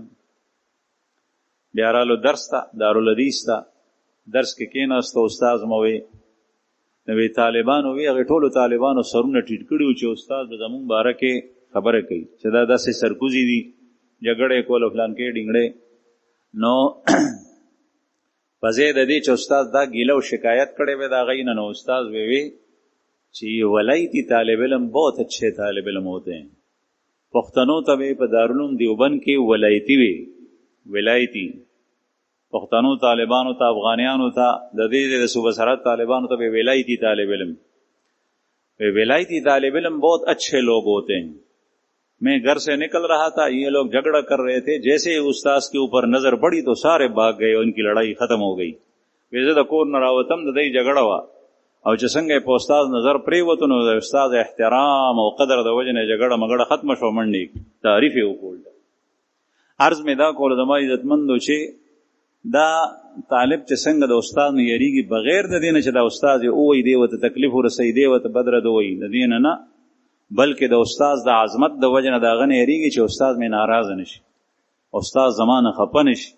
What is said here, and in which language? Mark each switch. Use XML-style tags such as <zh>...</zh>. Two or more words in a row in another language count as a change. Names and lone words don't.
<ps>بیا رالو درس ته، دارالحدیث ته، درس کې کېناستو، استاد مو وی نو وی طالبانو وی هغې ټولو طالبانو سرونه ټیټ کړي وو چې استاد به زمونږ باره کې خبره کوي چې دا داسې سرکوزي دي، جګړې کول فلان کې ډینګړې. نو په ځای د دې چې استاد دا ګیله او شکایت کړی وی د هغې نه، نو استاد وی چې</ps> <ur>ولایتی طالب علم بہت اچھے طالب علم ہوتے ہیں.</ur> <ps>پښتنو ته به په دارالعلوم دیوبند کې ولایتی وی، ولایتی پښتنو طالبانو ته، افغانیانو ته، د دې د صوبه سرحد طالبانو ته به ولایتی طالب علم.</ps> <ur>ولایتی طالب علم بہت اچھے لوگ ہوتے ہیں. میں گھر سے نکل رہا تھا، یہ لوگ جھگڑا کر رہے تھے، جیسے ہی استاذ کے اوپر نظر پڑی تو سارے بھاگ گئے، ان کی لڑائی ختم ہو گئی.</ur> <ps>ویزه د کور نه راوتم، د دې جګړه وه او چې څنګه په استاد نظر پریوتو نو د استاد احترام او قدر د وجه نه جګړه مګړه ختمه شو منډي تعریف یې وکول. عرض مې دا کول زما عزتمندو چې دا طالب چې څنګه د استاد نه یریږي بغیر د دې نه چې دا استاد یې ووایي دی ورته تکلیف ورسوي دی ورته بدره ده وایي د دې نه بلکې د استاد د عظمت د وجه نه د هغه نه یریږي چې استاد مې ناراضه نه شي، استاد زما نه خفه نه شي.</ps>